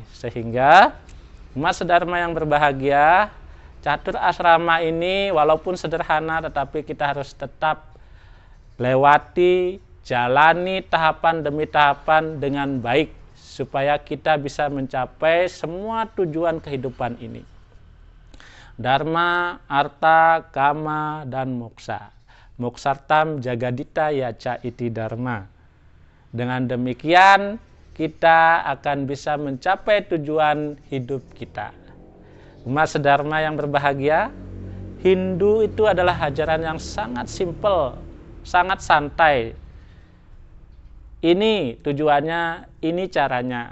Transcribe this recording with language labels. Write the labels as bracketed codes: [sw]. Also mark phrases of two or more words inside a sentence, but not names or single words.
[id] Sehingga Mas Dharma yang berbahagia, catur asrama ini walaupun sederhana, tetapi kita harus tetap lewati, jalani tahapan demi tahapan dengan baik, supaya kita bisa mencapai semua tujuan kehidupan ini. Dharma, arta, kama, dan moksa. [sa] Moksartam jagadita yaca iti dharma. [id] Dengan demikian, kita akan bisa mencapai tujuan hidup kita. Mas Dharma yang berbahagia, Hindu itu adalah ajaran yang sangat simpel, sangat santai. Ini tujuannya, ini caranya.